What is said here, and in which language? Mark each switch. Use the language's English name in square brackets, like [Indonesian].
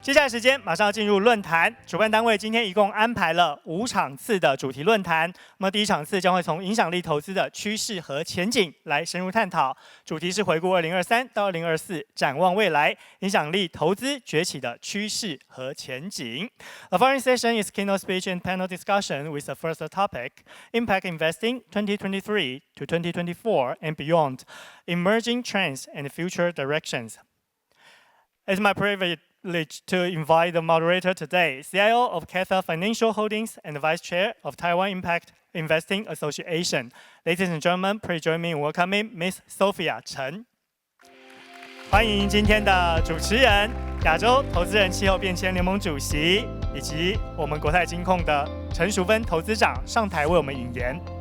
[Chinese] 接下来时间马上要进入论坛，主办单位今天一共安排了5场次的主题论坛。那么第一场次将会从影响力投资的趋势和前景来深入探讨，主题是回顾2023到2024，展望未来，影响力投资崛起的趋势和前景。 [English] The following session is keynote speech and panel discussion with the first topic: Impact Investing 2023 to 2024 and beyond, emerging trends and future directions. It's my privilege to invite the moderator today, CIO of Catha Financial Holdings and Vice Chair of Taiwan Impact Investing Association. Ladies and gentlemen, please join me in welcoming Ms. Sophia Chen. [Chinese] 欢迎今天的主持人，亚洲投资人气候变迁联盟主席，以及我们国泰金控的陈淑芬投资长上台为我们引言。